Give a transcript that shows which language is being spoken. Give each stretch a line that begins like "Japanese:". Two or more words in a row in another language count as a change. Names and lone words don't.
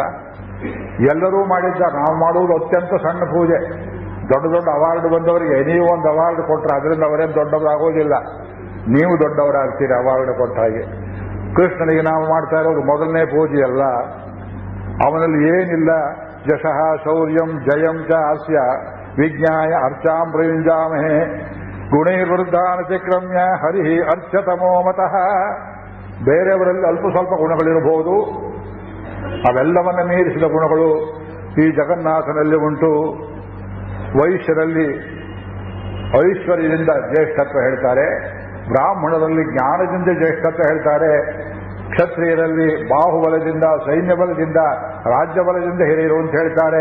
Kannada: ಎಲ್ಲರೂ ಮಾಡಿದ್ದ. ನಾವು ಮಾಡುವುದು ಅತ್ಯಂತ ಸಣ್ಣ ಪೂಜೆ. ದೊಡ್ಡ ದೊಡ್ಡ ಅವಾರ್ಡ್ ಬಂದವರಿಗೆ ನೀವು ಒಂದು ಅವಾರ್ಡ್ ಕೊಟ್ಟರೆ ಅದರಿಂದ ಅವರೇನು ದೊಡ್ಡವರಾಗೋದಿಲ್ಲ, ನೀವು ದೊಡ್ಡವರಾಗ್ತೀರಿ ಅವಾರ್ಡ್ ಕೊಟ್ಟ ಹಾಗೆ. ಕೃಷ್ಣನಿಗೆ ನಾವು ಮಾಡ್ತಾ ಇರೋದು ಮೊದಲನೇ ಪೂಜೆ ಅಲ್ಲ. ಅವನಲ್ಲಿ ಏನಿಲ್ಲ,
Sanskrit: ಯಶಃ ಶೌರ್ಯಂ ಜಯಂ ಚ ಅಸ್ಯ ವಿಜ್ಞಾಯ ಅರ್ಚಾಂ ಪ್ರಯುಂಜಾಮಹೇ ಗುಣೈರ್ವೃದ್ಧಾನ ಚಕ್ರಮ್ಯ ಹರಿ ಅರ್ಚತಮೋ ಮತಃ.
Kannada: ಬೇರೆಯವರಲ್ಲಿ ಅಲ್ಪ ಸ್ವಲ್ಪ ಗುಣಗಳಿರಬಹುದು, ಅವೆಲ್ಲವನ್ನ ಮೀರಿಸಿದ ಗುಣಗಳು ಈ ಜಗನ್ನಾಥನಲ್ಲಿ ಉಂಟು. ವೈಶ್ಯರಲ್ಲಿ ಐಶ್ವರ್ಯದಿಂದ ಜ್ಯೇಷ್ಠತ್ವ ಹೇಳ್ತಾರೆ, ಬ್ರಾಹ್ಮಣರಲ್ಲಿ ಜ್ಞಾನದಿಂದ ಜ್ಯೇಷ್ಠತ್ವ ಹೇಳ್ತಾರೆ, ಕ್ಷತ್ರಿಯರಲ್ಲಿ ಬಾಹುಬಲದಿಂದ ಸೈನ್ಯ ಬಲದಿಂದ ರಾಜ್ಯ ಬಲದಿಂದ ಹಿರಿಯರು ಅಂತ ಹೇಳ್ತಾರೆ.